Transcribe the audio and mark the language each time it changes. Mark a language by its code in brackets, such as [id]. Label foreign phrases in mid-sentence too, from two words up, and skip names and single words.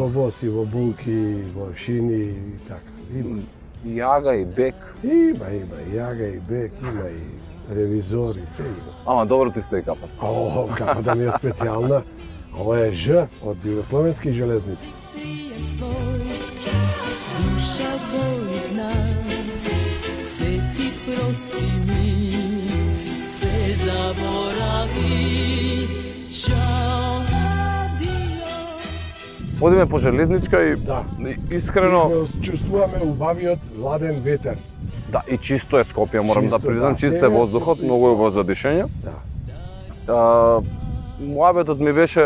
[mk] ВОС. ВОС, и во Булки, и во Шини, и така. Има. И Јага и Бек. Има, и Јага, и Бек, има и ревизори, се има. Ама добро ти стои капат. О, како да ми е специјална. Ова е Ж од Југословенски железници. Душа боли зна, се ти прости ми, се заборави. Ćao, adio. Одиме по железничка и Да. искрено, Чувствуваме убавиот ладен ветер. да, и чисто е Скопје, морам да Чисто, признам, да. чист е Се- воздухот, многу е во за дишење. Да. Муабетот ми беше